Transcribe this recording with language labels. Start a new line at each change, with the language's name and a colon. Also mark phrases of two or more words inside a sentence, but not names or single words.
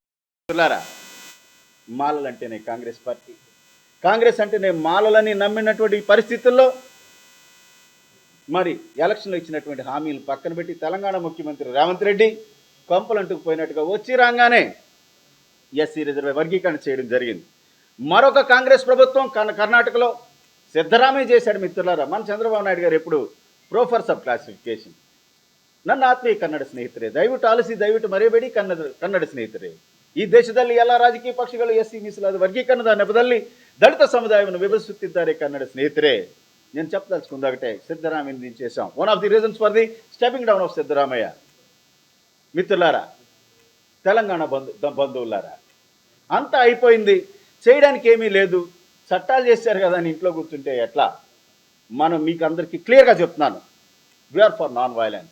Telugu: మాలలంటేనే కాంగ్రెస్ పార్టీ, కాంగ్రెస్ అంటేనే మాలలని నమ్మినటువంటి పరిస్థితుల్లో మరి ఎలక్షన్లో ఇచ్చినటువంటి హామీలు పక్కన పెట్టి తెలంగాణ ముఖ్యమంత్రి రేవంత్ రెడ్డి కొంపలంటుకు పోయినట్టుగా వచ్చి రాగానే
English: SC reserve
Telugu: వర్గీకరణ చేయడం జరిగింది. మరొక కాంగ్రెస్ ప్రభుత్వం కర్ణాటకలో సిద్ధరామయ్య చేశాడు మిత్రులారా. మన చంద్రబాబు నాయుడు గారు ಎప్పుడు
English: proper sub classification.
Kannada: ನನ್ನ ಆತ್ಮೀಯ ಕನ್ನಡ ಸ್ನೇಹಿತರೆ, ದಯವಿಟ್ಟು ಆಲಿಸಿ, ದಯವಿಟ್ಟು ಮರೆಯಬೇಡಿ ಕನ್ನಡ ಸ್ನೇಹಿತರೆ. ಈ ದೇಶದಲ್ಲಿ ಎಲ್ಲ ರಾಜಕೀಯ ಪಕ್ಷಗಳು ಎಸ್ಸಿ ಮೀಸಲಾದ ವರ್ಗೀಕರಣದ ನೆಪದಲ್ಲಿ ದಲಿತ ಸಮುದಾಯವನ್ನು ವಿಭಜಿಸುತ್ತಿದ್ದಾರೆ ಕನ್ನಡ ಸ್ನೇಹಿತರೆ.
Telugu: నేను చెప్పదలుచుకుంది ఒకటే, సిద్ధరామయ్య దించేశాం.
English: one of the reasons for the stepping down of Siddaramaiah.
Telugu: మిత్రులారా, తెలంగాణ బంధువులారా, అంతా అయిపోయింది, చేయడానికి ఏమీ లేదు, చట్టాలు చేశారు కదా అని ఇంట్లో కూర్చుంటే ఎట్లా? మనం మీకు అందరికీ క్లియర్గా చెప్తున్నాను,
English: we are for non violence.